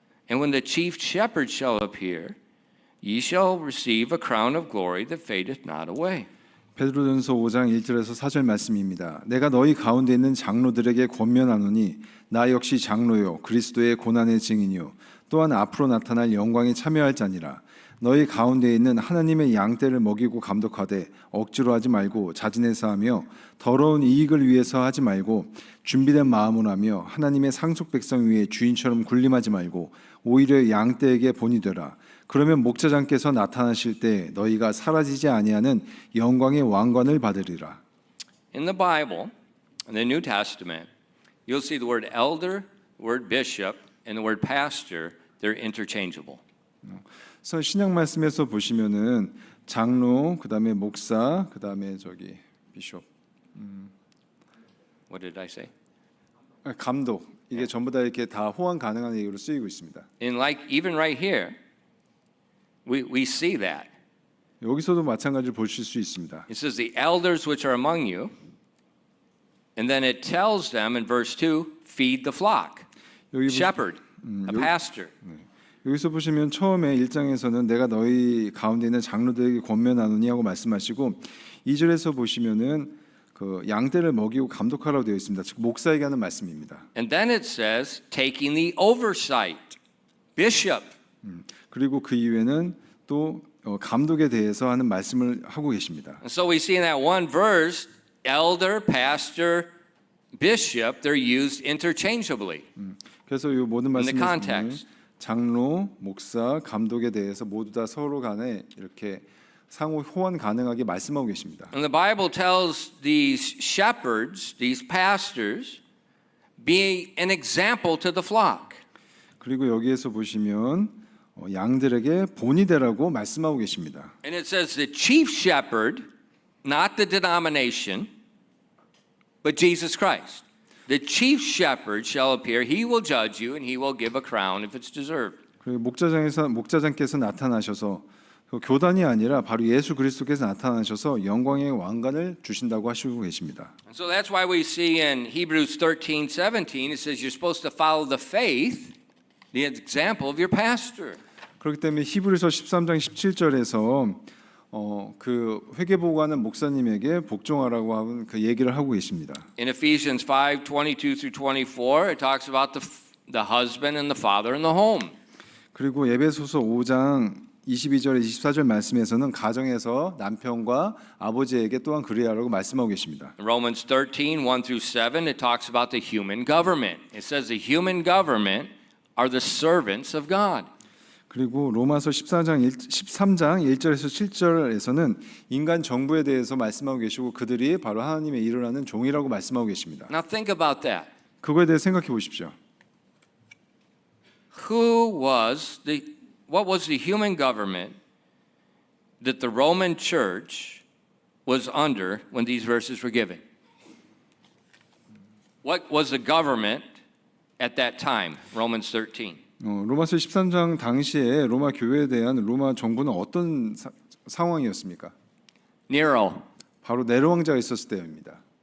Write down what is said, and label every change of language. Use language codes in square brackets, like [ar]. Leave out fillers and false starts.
[en] And when the chief shepherd shall appear, ye shall receive a crown of glory that fadeth not away. [ko] 베드로전서 5장 1절에서 4절 말씀입니다. 내가 너희 가운데 있는 장로들에게 권면하노니 나 역시 장로요 그리스도의 고난의 증인이요 또한 앞으로 나타날 영광에 참여할 자니라. 너희 가운데 있는 하나님의 양떼를 먹이고 감독하되 억지로 하지 말고 자진해서 하며 더러운 이익을 위해서 하지 말고 준비된 마음으로 하며 하나님의 상속 백성 위에 주인처럼 군림하지 말고 오히려 양떼에게 본이 되라. 그러면 목자장께서 나타나실 때 너희가 사라지지 아니하는 영광의 왕관을 받으리라. [en] In the Bible, in the New Testament, you'll see the word elder, the word bishop, and the word pastor. They're interchangeable. [ko] 그래서 신약 말씀에서 보시면은 장로, 그다음에 목사, 그다음에 비숍, [en] What did I say? [ko] 감독 이게 전부 다 이렇게 다 호환 가능한 얘기로 쓰이고 있습니다. [en] And like even right here, we see that. [ko] 여기서도 마찬가지로 보실 수 있습니다. [en] It says the elders which are among you, and then it tells them in verse 2, feed the flock. Shepherd, a pastor. [ko] 여기서 보시면 처음에 1장에서는 내가 너희 가운데 있는 장로들에게 권면하노니 하고 말씀하시고 2절에서 보시면은 그 양떼를 먹이고 감독하라고 되어 있습니다. 즉 목사에게 하는 말씀입니다. [en] And then it says taking the oversight, bishop. [ko] 그리고 그 이후에는 또 감독에 대해서 하는 말씀을 하고 계십니다. [en] And so we see in that one verse elder, pastor, bishop, they're used interchangeably. [ko] 그래서 이 모든 [en] In the [ko] 말씀을 보면 [en] context. [ko] 장로, 목사, 감독에 대해서 모두 다 서로 간에 이렇게 상호 호환 가능하게 말씀하고 계십니다. [en] And the Bible tells these shepherds, these pastors, be an example to the flock. [ko] 그리고 여기에서 보시면 양들에게 본이 되라고 말씀하고 계십니다. [en] And it says the chief shepherd, not the denomination, but Jesus Christ. The chief shepherd shall appear, he will judge you, and he will give a crown if it's deserved. [ko] 그리고 목자장께서 나타나셔서 그 교단이 아니라 바로 예수 그리스도께서 나타나셔서 영광의 왕관을 주신다고 하시고 계십니다. [en] And so that's why we see in Hebrews 13:17, it says you're supposed to follow the faith, the example of your pastor. [ko] 그렇기 때문에 히브리서 13장 17절에서 그 회개보고하는 목사님에게 복종하라고 하는 그 얘기를 하고 계십니다. [en] In Ephesians 5:22 through 24, it talks about the husband and the father in the home. [ko] 그리고 에베소서 5장 22절 24절 말씀에서는 가정에서 남편과 아버지에게 또한 그리하라고 말씀하고 계십니다. [en] In Romans 13:1 through 7, it talks about the human government. It says the human government are the servants of God. [ko] 그리고 로마서 13장 1절에서 7절에서는 인간 정부에 대해서 말씀하고 계시고 그들이 바로 하나님의 일을 하는 종이라고 말씀하고 계십니다. [en] Now think about that. [ko] 그거에 대해 생각해 보십시오. [en] What was the human government that the Roman church was under when these verses were given? What was the government at that time? Romans 13. [ko] 로마서 13장 당시에 로마 교회에 대한 로마 정부는 어떤 상황이었습니까? [en] Nero. [ko] 바로 네로 왕자가 있었을 때입니다.